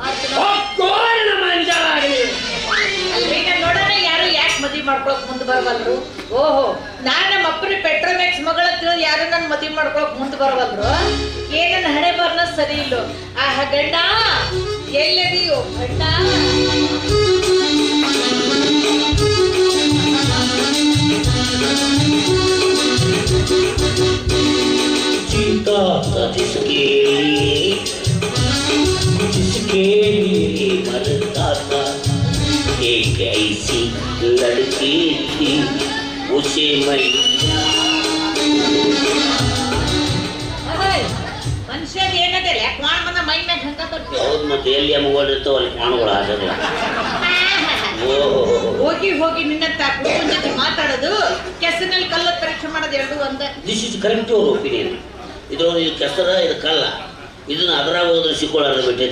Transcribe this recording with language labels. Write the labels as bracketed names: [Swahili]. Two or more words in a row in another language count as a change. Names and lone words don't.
[Kannada] ಅಲ್ರಿ ನೋಡೋಣ ಯಾರು ಯಾಕೆ ಮದುವೆ ಮಾಡ್ಕೊಳಕ್ ಮುಂದೆ ಬರವಲ್ರು? ಓಹೋ, ನಾನ್ ನಮ್ಮ ಅಪ್ಪನ ಪೆಟ್ರೋಮ್ಯಾಕ್ಸ್ ಮಗಳ ತಿಳಿದು ಯಾರು ನನ್ನ ಮದುವೆ ಮಾಡ್ಕೊಳಕ್ ಮುಂದೆ ಬರವಲ್ರು? ಏನನ್ನ ಹಣೆ ಬರ್ನ ಸರಿ ಇಲ್ಲೋ. ಆಹ ಗಂಡ ಎಲ್ಲದಿಯೋ ಗಂಡ. [Hindi] जीता था जिसके लिए मरता था, एक ऐसी लड़की थी उसे मैं [Kannada] ಮಾತಾಡ್ತೀವಿ. ಹೌದು, ಮತ್ತೆ ಎಲ್ಲಿ ಅಮ್ಮಗಳಿರ್ತಾವ ಅಲ್ಲಿ ಕಾಣುಗಳು ಹಾಜರಲ್ಲ. ಹೋಗಿ ಹೋಗಿ ನಿನ್ನಂತ ಕುಟುಂಬ ಜೊತೆ ಮಾತಾಡೋದು, ಕೆಸರಿನಲ್ಲಿ ಕಲ್ಲು ಪರೀಕ್ಷೆ ಮಾಡೋದು ಎರಡು ಒಂದ. [English] This is correct your opinion. [Kannada] ಇದು ಕೆಸರ, ಇದು ಕಲ್ಲ, ಇದನ್ನ ಅದರಾಗ ಹೋದ್ರೆ ಸಿಕ್ಕೊಳ್ಳಾರ್ದು ಬಿಟ್ಟಿದ್ದ.